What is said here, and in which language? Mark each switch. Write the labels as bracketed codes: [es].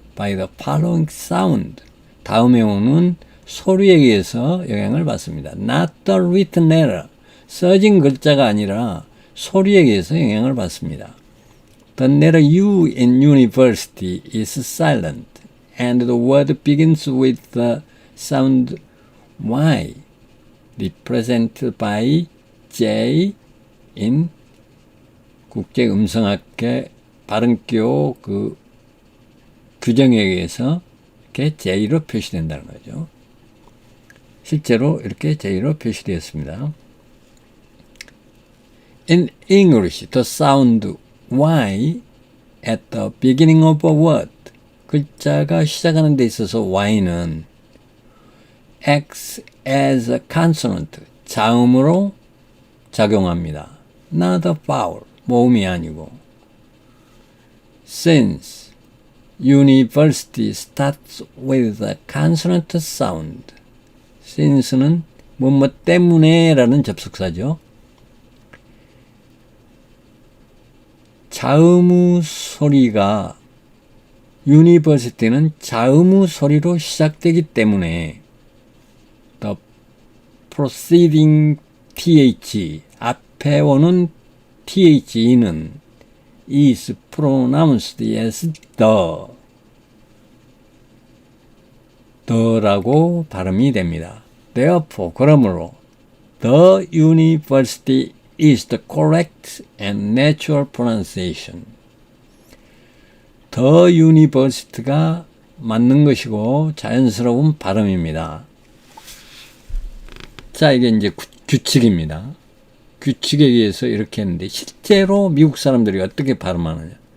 [en] by the following sound, [ko] 다음에 오는 소리에 의해서 영향을 받습니다. [en] not the written letter, [ko] 써진 글자가 아니라 소리에 의해서 영향을 받습니다. [en] The letter U in university is silent, and the word begins with the sound Y, represented by J in [ko] 국제음성학회 발음기호 그 규정에 의해서 이렇게 J로 표시된다는 거죠. 실제로 이렇게 J로 표시되었습니다. [en] In English, the sound Y at the beginning of a word, [ko] 글자가 시작하는 데 있어서 Y는 [en] acts as a consonant, [ko] 자음으로 작용합니다. [en] Not a vowel, [ko] 모음이 아니고. [en] Since university starts with a consonant sound, since는 [ko] 뭐뭐 때문에 라는 접속사죠. 자음우 소리가 university는 자음우 소리로 시작되기 때문에 [en] the preceding th [ko] 앞에 오는 the는 [en] is pronounced as [ko] the라고 발음이 됩니다. [en] Therefore, [ko] 그러므로 [en] the university is the correct and natural pronunciation. [ko] The university가 맞는 것이고 자연스러운 발음입니다. 자, 이게 이제 규칙입니다. 규칙에 의해서 이렇게 했는데 실제로 미국 사람들이 어떻게 발음하느냐.